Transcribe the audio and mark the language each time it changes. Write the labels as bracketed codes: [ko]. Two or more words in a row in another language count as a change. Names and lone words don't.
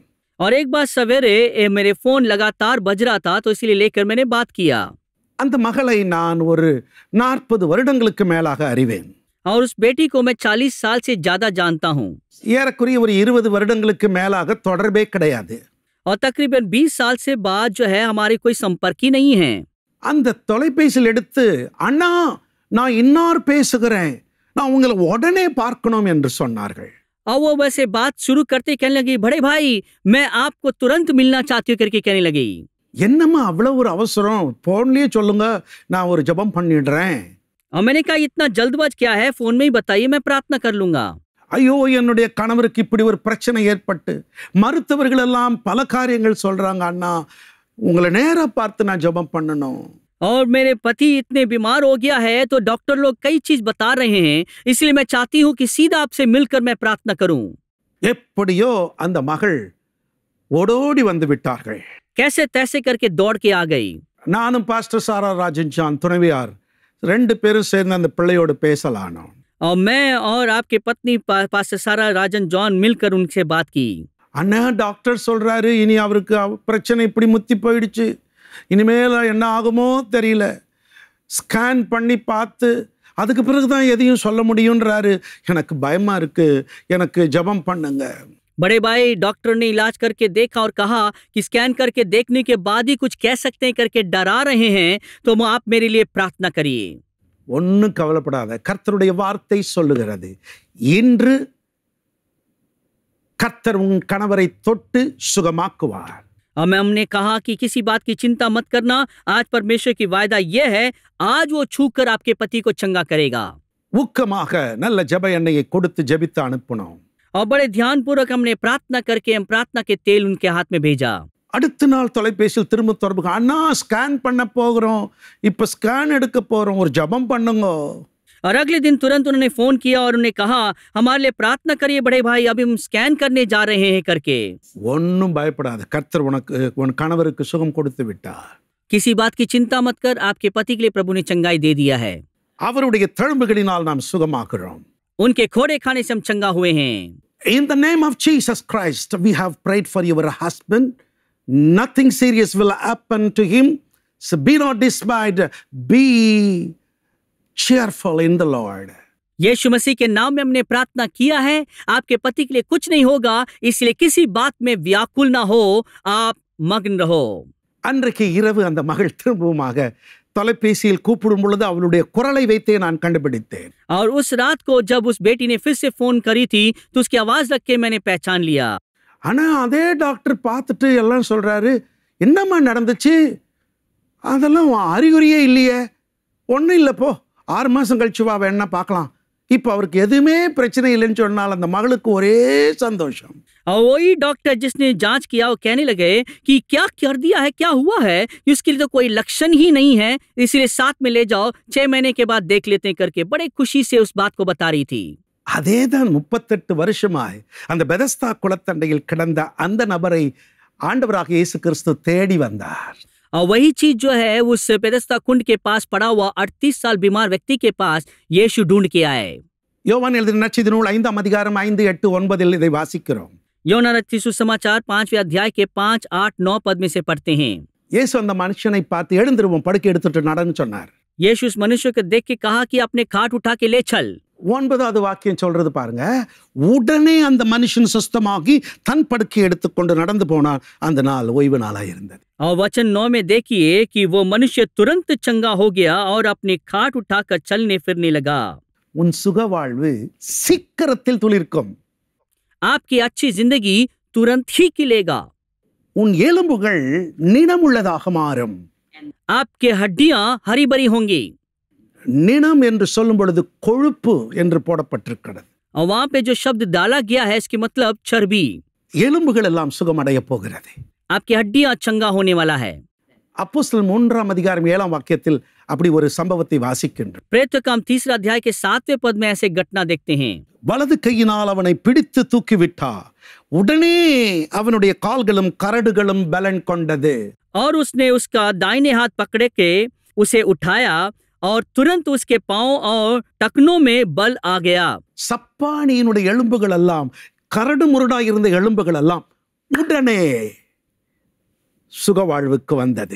[hi] और एक बार सवेरे मेरे फोन लगातार बज रहा था, तो इसलिए लेकर मैंने बात किया। [ta] அந்த மகளை நான் ஒரு 40 வருடங்களுக்கு மேலாக அறிவேன். [hi] और उस बेटी को मैं 40 साल से ज्यादा जानता हूँ। [ta] ஏறக்குறைய ஒரு 20 வருடங்களுக்கு மேலாக தொடர்பே கிடையாது. [hi] और तकरीबन 20 साल से बाद जो है हमारी कोई संपर्क ही नहीं है। [ta] அந்த தொலைபேசியில் எடுத்து, அண்ணா நான் இன்னார் பேசுகிறேன், நான் உங்களை உடனே பார்க்கணும் என்று சொன்னார்கள். [hi] और वो वैसे बात शुरू करते कहने लगी, बड़े भाई मैं आपको तुरंत मिलना चाहती हूँ करके कहने लगी। [ta] என்னம்மா அவ்வளவு ஒரு அவசரம், போன்லயே சொல்லுங்க, நான் ஒரு ஜெபம் பண்ணிடுறேன். [hi] और मैंने कहा, इतना जल्दबाज क्या है, फोन में ही बताइए, मैं प्रार्थना कर लूंगा। [ta] ஐயோ, என்னுடைய கணவருக்கு இப்படி ஒரு பிரச்சனை ஏற்பட்டு மருத்துவர்கள் எல்லாம் பல காரியங்கள் சொல்றாங்க, அண்ணா உங்களை நேரா பார்த்து நான் ஜெபம் பண்ணணும். [hi] और मेरे पति इतने बीमार हो गया है, तो डॉक्टर लोग कई चीज बता रहे हैं, इसलिए मैं चाहती हूँ कि सीधा आपसे मिलकर मैं प्रार्थना करूं। [ta] எப்படியோ அந்த மகள் ஓடோடி வந்து விட்டார்கள். [hi] कैसे तैसे करके दौड़ के आ गई। [ta] நானும் பாஸ்டர் சாரா ராஜன் ஜான் துணைவியார் 2 பேரும் சேர்ந்து அந்த பிள்ளையோடு பேசலானோம். [hi] और मैं और आपके पत्नी पास्टर सारा राजन जॉन मिलकर उनसे बात की। [ta] அண்ணா டாக்டர் சொல்றாரு, இனி அவருக்கு பிரச்சனை இப்படி முத்தி போயிடுச்சு, இனிமேல் என்ன ஆகுமோ தெரியல, ஸ்கேன் பண்ணி பார்த்து அதுக்கு பிறகுதான் எதையும் சொல்ல முடியும்ன்றாரு. எனக்கு பயமா இருக்கு, எனக்கு ஜெபம் பண்ணுங்க. [hi] बड़े भाई, डॉक्टर ने इलाज करके देखा और कहा कि स्कैन करके देखने के बाद ही कुछ कह सकते हैं करके डरा रहे हैं, तो आप मेरे लिए प्रार्थना करिए। [ta] ஒன்னும் கவலைப்படாத, கர்த்தருடைய வார்த்தை சொல்லுகிறது, இன்று கர்த்தர் உன் கணவரை தொட்டு சுகமாக்குவார். [hi] और हमने कहा कि किसी बात की चिंता मत करना, आज परमेश्वर की वायदा यह है, आज वो छूकर आपके पति को चंगा करेगा। [ta] ஊக்கமாக நல்ல ஜெப எண்ணெயை கொடுத்து ஜெபித்து அனுப்பணும். [hi] और बड़े ध्यान पूर्वक हमने प्रार्थना करके हम प्रार्थना के तेल उनके हाथ में भेजा। [ta] அடுத்த நாள் தொலைபேசியில் திரும்ப தொடர்பு, அண்ணா ஸ்கேன் பண்ண போகிறோம், இப்போ ஸ்கேன் எடுக்க போகிறோம், ஒரு ஜெபம் பண்ணுங்க. [hi] और अगले दिन तुरंत उन्होंने फोन किया और उन्होंने कहा हमारे लिए प्रार्थना करिए बड़े भाई, अभी हम स्कैन करने जा रहे हैं करके. [ta] ஒன்றும் பயப்படாத, கர்த்தர் உன் கணவருக்கு சுகம் கொடுத்து விட்டார். [hi] किसी बात की चिंता मत कर, आपके पति के लिए प्रभु ने चंगाई दे दिया है. [ta] அவருடைய தழும்புகளினால் நாம் சுகமாகிறோம். [hi] उनके खोड़े खाने से हम चंगा हुए हैं. [en] In the name of Jesus Christ, we have prayed for your husband. Nothing serious will happen to him. So be not dismayed. Be cheerful in the Lord. [hi] यीशु मसीह के नाम में हमने प्रार्थना किया है, आपके पति के लिए कुछ नहीं होगा, इसलिए किसी बात में व्याकुल ना हो, आप मग्न रहो. [ta] அன்றைக்கு இரவு அந்த மகள் திரும்பவுமாக தொலைபேசியில் கூப்பிடும் பொழுது அவளுடைய குரலை வைத்தே நான் கண்டுபிடித்தேன். [hi] और उस रात को जब उस बेटी ने फिर से फोन करी थी तो उसकी आवाज रख के मैंने पहचान लिया. [ta] ஆனா அதே டாக்டர் பார்த்துட்டு எல்லாம் சொல்றாரு, என்னம்மா நடந்துச்சு, அதெல்லாம் அறிகுறியே இல்லையே, ஒன்றும் இல்லை, போ 6 மாசம் கழிச்சு வா, வேணா பார்க்கலாம். இப்போ அவருக்கு எதுவுமே பிரச்சனை இல்லைன்னு சொன்னால் அந்த மகளுக்கு ஒரே சந்தோஷம். [hi] और वही डॉक्टर जिसने जांच किया वो कहने लगे कि क्या कर दिया है, क्या हुआ है, इसके लिए तो कोई लक्षण ही नहीं है, इसलिए साथ में ले जाओ, 6 महीने के बाद देख लेते हैं करके बड़े खुशी से उस बात को बता रही थी. [ta] அதேதான் 38 வருஷமாய் அந்த பெதஸ்தா குளத்தண்டையில் கிடந்த அந்த நபரை ஆண்டவராக இயேசு கிறிஸ்து தேடி வந்தார். [hi] और वही चीज जो है उस बेथेस्दा कुंड के पास पड़ा हुआ 38 साल बीमार व्यक्ति के पास यीशु ढूंढ के आए. [ta] யோவான் எழுதின நற்செய்தி நூல் 5ஆம் அதிகாரம் 5, 8, 9 இதை வாசிக்கிறோம். [hi] யோனா रचित सुसमाचार 5वें अध्याय के 5, 8, 9 पद में से पढ़ते हैं. [ta] இயேசு அந்த மனுஷனை பார்த்து, எழுந்திருவோம், படுக்கை எடுத்துட்டு நடன்னு சொன்னார். [hi] यीशु उस मनुष्य को देख के कहा कि अपने खाट उठा के ले चल. [ta] 9வது வாக்கியம் சொல்றது பாருங்க, உடனே அந்த மனுஷன் சுஸ்தமாகி தன் படுக்கை எடுத்துக்கொண்டு நடந்து போனான். அந்த நாள் ஓய்வு நாளாய் இருந்தது. [hi] और वचन 9 में देखिए कि वो मनुष्य तुरंत चंगा हो गया और अपनी खाट उठाकर चलने फिरने लगा. [ta] உன் சுக வாழ்வு சீக்கிரத்தில் துளிர்க்கும். [hi] आपकी अच्छी जिंदगी तुरंत ही खिलेगा. [ta] உன் எலும்புகள் நிணமுள்ளதாக மாறும். [hi] आपके हड्डियां हरी भरी होंगी. [ta] நிணம் என்று சொல்லும் பொழுது கொழுப்பு என்று போடப்பட்டிருக்கிறது. [hi] और वहां पे जो शब्द डाला गया है इसके मतलब चर्बी. [ta] எலும்புகள் எல்லாம் சுகமடைய போகிறது. [hi] आपकी हड्डियां चंगा होने वाला है. [ta] அப்போஸ்தலர் 3ஆம் அதிகாரம் 7ஆம் வாக்கியத்தில் அப்படி ஒரு சம்பவத்தை வாசிக்கின்றோம். [hi] प्रेरितों का काम 3 अध्याय के 7वें पद में ऐसे घटना देखते हैं. [ta] வலது கையினால் அவனை பிடித்து தூக்கிவிட்டார். உடனே அவனுடைய கால்களும் கரடுகளும் பலன் கொண்டது. [hi] और उसने उसका दाहिने हाथ पकड़े के उसे उठाया और तुरंत उसके पांव और टखनों में बल आ गया. [ta] சப்பானியினுடைய எலும்புகள் எல்லாம், கரடு முரடாய் இருந்த எலும்புகள் எல்லாம் உடனே சுகவாழ்வுக்கு வந்தது.